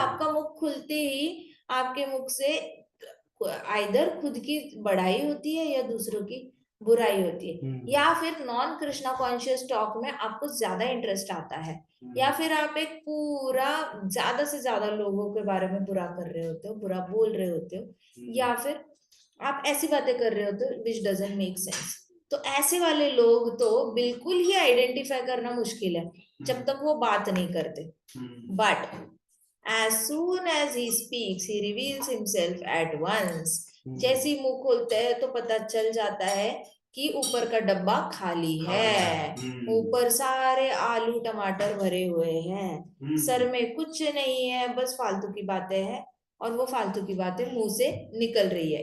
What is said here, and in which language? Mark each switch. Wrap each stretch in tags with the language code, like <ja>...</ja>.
<hi>आपका मुख खुलते ही आपके मुख से आइदर खुद की बढ़ाई होती है या दूसरों की बुराई होती है, या फिर</hi> <en>non Krishna conscious talk</en> <hi>में आपको ज्यादा इंटरेस्ट आता है, या फिर आप एक पूरा ज्यादा से ज्यादा लोगों के बारे में बुरा कर रहे होते हो, बुरा बोल रहे होते हो, या फिर आप ऐसी बातें कर रहे होते हो</hi> <en>Which doesn't make sense.</en> <hi>तो ऐसे वाले लोग तो बिल्कुल ही आइडेंटिफाई करना मुश्किल है जब तक वो बात नहीं करते।</hi> <en>But as soon as he speaks he reveals himself at once।</en> <hi>जैसे ही मुंह खोलते हैं तो पता चल जाता है कि ऊपर का डब्बा खाली है, ऊपर सारे आलू टमाटर भरे हुए हैं, सर में कुछ नहीं है, बस फालतू की बातें हैं, और वो फालतू की बातें मुंह से निकल रही है।</hi>